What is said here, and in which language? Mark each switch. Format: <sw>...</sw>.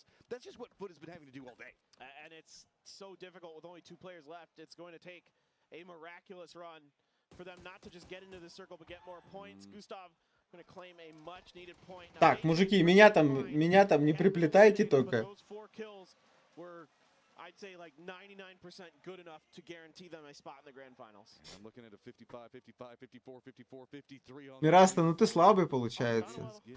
<en>That's just what Foot has been having to do all day. And it's so difficult with only 2 players left. It's going to take a miraculous run for them not to just get into the circle but get more points. Gustav going to claim a much needed point.</en> <ru>Так, мужики, меня там не приплетайте только.</ru> <en>Those 4 kills were, I'd say, like 99% good enough to guarantee them a spot in the grand finals. I'm looking at a 55, 55, 54, 54, 53 on...</en> <ru>Мираста, ну ты слабый получается.</ru>